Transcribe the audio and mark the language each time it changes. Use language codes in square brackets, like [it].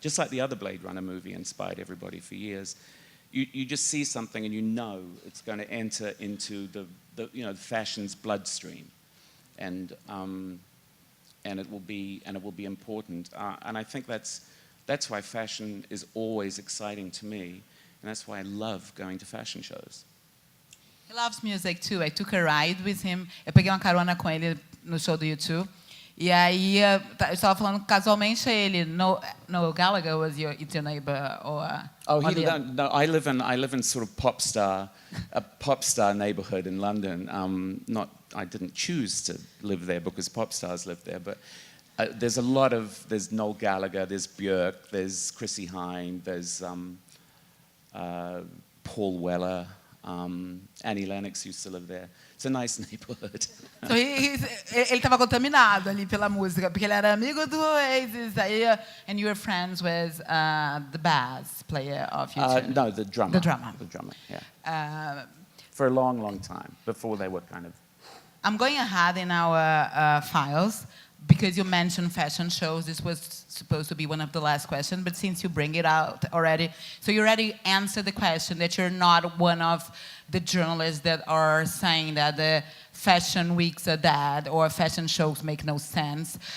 [en] Just like the other Blade Runner movie inspired everybody for years. You just see something and you know it's going to enter into the fashion's bloodstream, and it will be important. And I think that's why fashion is always exciting to me, and that's why I love going to fashion shows. He loves music too. I took a ride with him. [pt] Eu peguei uma carona com ele no show do YouTube. E aí eu estava falando casualmente a ele. [en] No Gallagher was your neighbor or? No. I live in sort of a pop star neighborhood in London. I didn't choose to live there because pop stars live there, but there's Noel Gallagher, there's Björk, there's Chrissy Hynde, there's Paul Weller, Annie Lennox used to live there. It's a nice neighborhood. [pt] So ele estava contaminado ali pela música, porque ele era amigo do Oasis. [en] And you were friends with the bass player of U2? No, the drummer. The drummer. The drummer, yeah. For a long, long time, before they were kind of... I'm going ahead in our files, because you mentioned fashion shows. This was supposed to be one of the last questions, but since you bring it out already, so you already answered the question that you're not one of the journalists that are saying that the fashion weeks are dead or fashion shows make no sense.